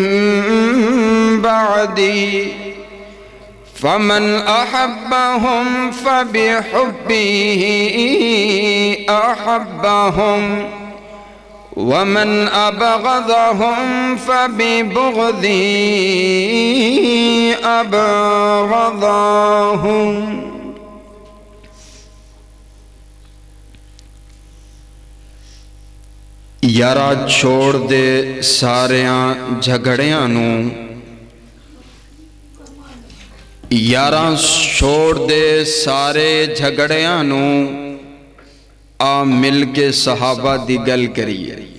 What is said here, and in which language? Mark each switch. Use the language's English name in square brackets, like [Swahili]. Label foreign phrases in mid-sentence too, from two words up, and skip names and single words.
[Arabic] بعدي فمن أحبهم فبحبه أحبهم ومن أبغضهم فببغضي أبغضهم [Punjabi] یارا چھوڑ دے ساریاں جھگڑیاں نو، یارا چھوڑ دے سارے جھگڑیاں نو، آ مل کے صحابہ دی گل کریے۔